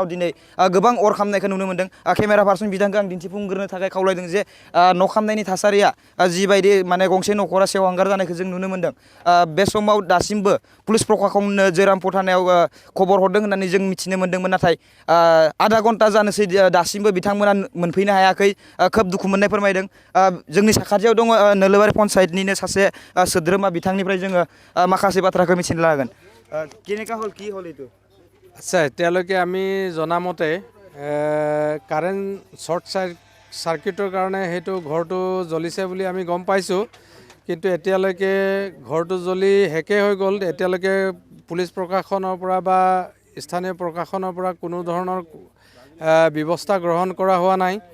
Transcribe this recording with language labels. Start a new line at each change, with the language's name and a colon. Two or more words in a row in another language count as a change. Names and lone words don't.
Bodo: दिनै गोबां अर खामनायखौ नुनो मोन्दों केमेरा पार्सन बिथांखौ आं दिन्थिफुंग्रोनो थाखाय खावलायदों जे न' खामनायनि थासारिया जिबायदि माने गंसे न'खरा सेवहांगार जानायखौ जों नुनो मोन्दों बे समाव दासिमबो पुलिस प्रखाखननो जयरामपुर थानायाव खबर हरदों होननानै जों मिथिनो मोन्दोंमोन नाथाय आधा घन्टा जानोसै दासिमबो बिथांमोना मोनफैनो हायाखै खोब दुखु मोननाय फोरमायदों जोंनि साखाथियाव दङ नोलोबारि पन्सायतनिनो सासे सोद्रोमा बिथांनिफ्राय जोङो माखासे बाथ्राखौ मिथिनो लागोन
Assamese: কেনেকা হল কি হল এইটো আচ্ছা এতিয়ালৈকে আমি জনামতে কাৰেণ্ট শ্বৰ্ট চাৰ্কিটৰ কাৰণে সেইটো ঘৰটো জ্বলিছে বুলি আমি গম পাইছোঁ কিন্তু এতিয়ালৈকে ঘৰটো জ্বলি শেষেই হৈ গ'ল এতিয়ালৈকে পুলিচ প্ৰশাসনৰ পৰা বা স্থানীয় প্ৰশাসনৰ পৰা কোনো ধৰণৰ ব্যৱস্থা গ্ৰহণ কৰা হোৱা নাই